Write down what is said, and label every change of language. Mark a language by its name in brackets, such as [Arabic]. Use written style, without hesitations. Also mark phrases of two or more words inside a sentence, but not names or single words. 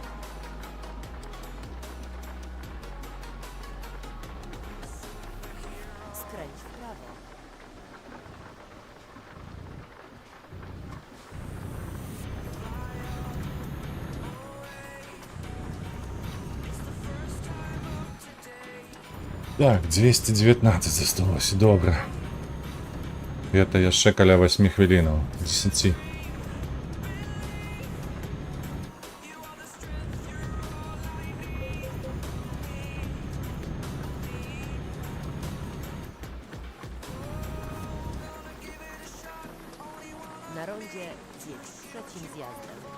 [Polish] Skręć w prawo. [Belarusian] Так, 219 засталося, добре. Это яшчэ каля 8 хвилинаў, 10. [Polish] Na rondzie zjedź trzecim zjazdem.